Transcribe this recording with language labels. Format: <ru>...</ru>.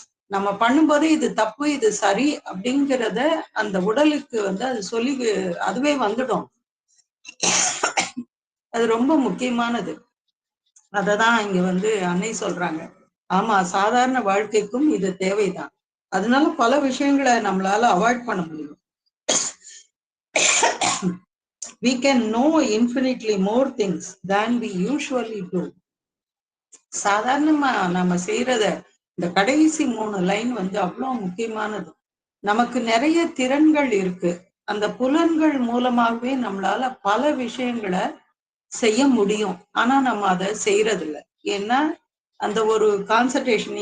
<ta>நம்ம பண்ணும்போது இது தப்பு இது சரி அப்படிங்கிறத அந்த உடலுக்கு அது சொல்லி அதுவே வந்துடும். அது ரொம்ப முக்கியமானது. அததான் இங்க அன்னை சொல்றாங்க. ஆமா, சாதாரண வாழ்க்கைக்கும் இது தேவைதான். அதனால பல விஷயங்களை நம்மளால அவாய்ட் பண்ண முடியும்.</ta> <en>We can know infinitely more things than we usually do.</en> <ta>சாதாரணமா நம்ம செய்யறத இந்த கடைசி 3 லைன் அவ்வளவு முக்கியமானது. நமக்கு நிறைய திறன்கள் இருக்கு. அந்த புலன்கள் மூலமாகவே நம்மளால பல விஷயங்களை செய்ய முடியும். ஆனா நம்ம அதை செய்யறது இல்லை. ஏன்னா அந்த ஒரு கான்சன்ட்ரேஷன்.</ta>